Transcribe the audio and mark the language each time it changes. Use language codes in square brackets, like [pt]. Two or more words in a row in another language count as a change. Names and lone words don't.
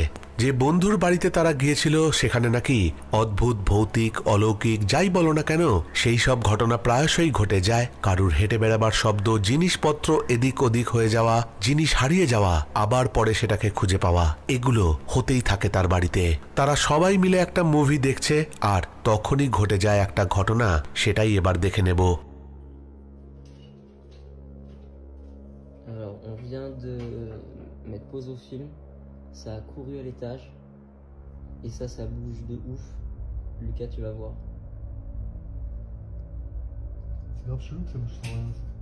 [bn] যে বন্ধুর বাড়িতে তারা গিয়েছিল সেখানে নাকি অদ্ভুত ভৌতিক অলৌকিক যাই বলো না কেন সেই সব ঘটনা প্রায়শই ঘটে যায়। কারুর হেঁটে বেড়াবার শব্দ, জিনিসপত্র এদিক ওদিক হয়ে যাওয়া, জিনিস হারিয়ে যাওয়া, আবার পরে সেটাকে খুঁজে পাওয়া, এগুলো হতেই থাকে তার বাড়িতে। তারা সবাই মিলে একটা মুভি দেখছে আর তখনই ঘটে যায় একটা ঘটনা, সেটাই এবার দেখে নেব। [fr] Alors, on vient de mettre pause au film, ça a couru à l'étage, et ça bouge de ouf. Lucas, tu vas voir. C'est grave chelou que ça bouge sans rien.